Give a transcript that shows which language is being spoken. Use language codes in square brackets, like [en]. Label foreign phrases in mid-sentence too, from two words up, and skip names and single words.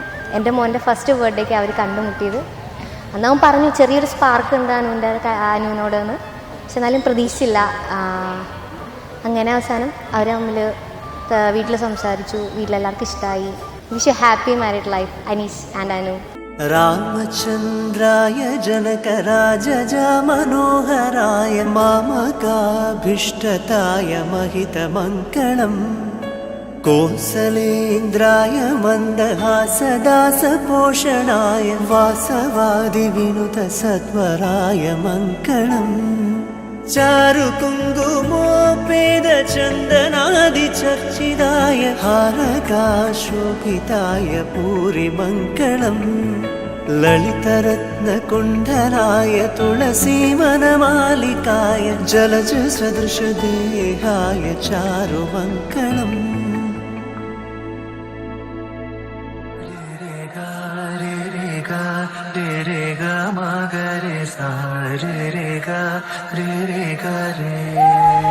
[ml] എൻ്റെ മോൻ്റെ [en] first birthday [ml] അവർ കണ്ടുമുട്ടിയത്. അന്ന് അവൻ പറഞ്ഞു ചെറിയൊരു സ്പാർക്ക് ഉണ്ട് അനുവിനോടെന്ന്. പക്ഷെ എന്നാലും പ്രതീക്ഷിച്ചില്ല. അങ്ങനെ അവസാനം അവർ തമ്മിൽ വീട്ടിൽ സംസാരിച്ചു. വീട്ടിലെല്ലാവർക്കും ഇഷ്ടമായി. [en] wish happy married life Aneesh and Anu. [sa] रामचन्द्राय जनकराजज मनोहराय मामकाभीष्टताय महितमङ्गलम् कोसलेन्द्राय मन्दहासदासपोषणाय वासवादिविनुतसत्वराय मङ्गलम् चारुकुङ्कुमोपेदचन्दनादिचर्चिताय हारकाशोभिताय पूरिमङ्गलम् ललितरत्नकुण्डलाय तुलसीवनमालिकाय जलजसदृशदेहाय चारुमङ्गलम् रे गा मा गा रे सा रे गा रे गा रे